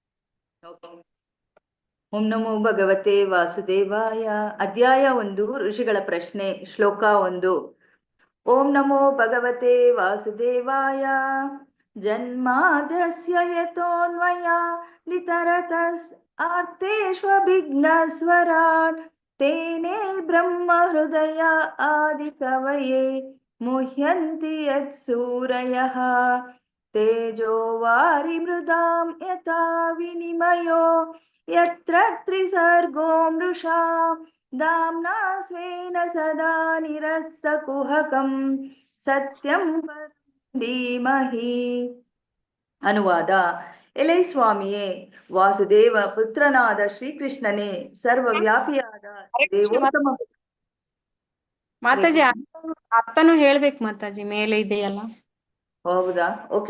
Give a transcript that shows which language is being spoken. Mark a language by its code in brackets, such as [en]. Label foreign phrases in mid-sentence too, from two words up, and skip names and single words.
[sa] ಓಂ ನಮೋ ಭಗವತೆ ವಾಸುದೇವಾಯ. [kn] ಅಧ್ಯಾಯ 1, ಋಷಿಗಳ ಪ್ರಶ್ನೆ. ಶ್ಲೋಕ 1. [sa] ಓಂ ನಮೋ ಭಗವತೆ ವಾಸುದೇವಾಯ. ಜನ್ಮಾದ್ಯಸ್ಯ ಯತೋನ್ವಯ ನಿತರತಸ್ ಆರ್ತೇಷ್ವಭಿಘ್ನಸ್ವರಾಟ್ ತೇನೇ ಬ್ರಹ್ಮ ಹೃದಯ ಆದಿಕವಯೇ ಮುಹ್ಯಂತಿ ಯತ್ಸೂರಯಃ. ತೇಜೋ ವಾರಿ ಮೃದಾಂ ಯಥಾ ವಿನಿಮಯೋ ಯತ್ರ ತ್ರಿಸರ್ಗೋ ಮೃಷಾ ಧಾಮ್ನಾ ಸ್ವೇನ ಸದಾ ನಿರಸ್ತಕುಹಕಂ ಸತ್ಯಂ ಧೀಮಹಿ. [kn] ಅನುವಾದ. ಎಲೈ ಸ್ವಾಮಿಯೇ, ವಾಸುದೇವ ಪುತ್ರನಾದ ಶ್ರೀಕೃಷ್ಣನೇ, ಸರ್ವವ್ಯಾಪಿಯಾದ ದೇವೋತ್ತಮ. ಮಾತಾಜಿ ಅರ್ಥನೂ ಹೇಳ್ಬೇಕು ಮಾತಾಜಿ, ಮೇಲೆ ಇದೆಯಲ್ಲ. ಹೌದಾ? ಓಕೆ.